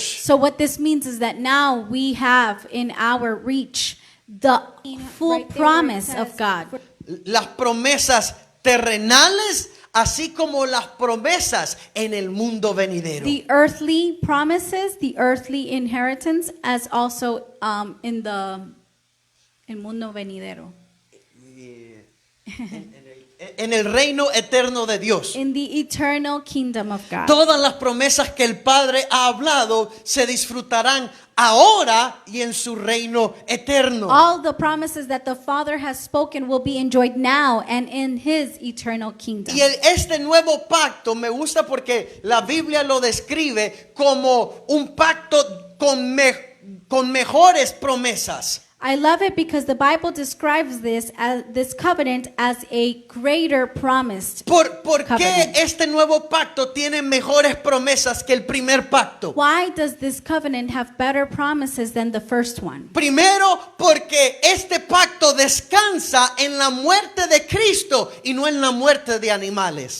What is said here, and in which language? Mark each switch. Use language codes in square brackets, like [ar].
[en] So what this means is that now we have in our reach the full promise of God. [es] Las promesas terrenales, así como las promesas en el mundo venidero. [en] The earthly promises, the earthly inheritance, as also in [es] el mundo venidero. En el reino eterno de Dios. [en] In the eternal kingdom of God. [es] Todas las promesas que el Padre ha hablado se disfrutarán ahora y en su reino eterno. [en] All the promises that the Father has spoken will be enjoyed now and in His eternal kingdom. [es] Y este nuevo pacto me gusta porque la Biblia lo describe como un pacto con mejores promesas. [en] I love it because the Bible describes this covenant as a greater promised [es] ¿Por qué [en] covenant. [es] este nuevo pacto tiene mejores promesas que el primer pacto? [en] Why does this covenant have better promises than the first one? [es] Primero, porque este pacto descansa en la muerte de Cristo y no en la muerte de animales.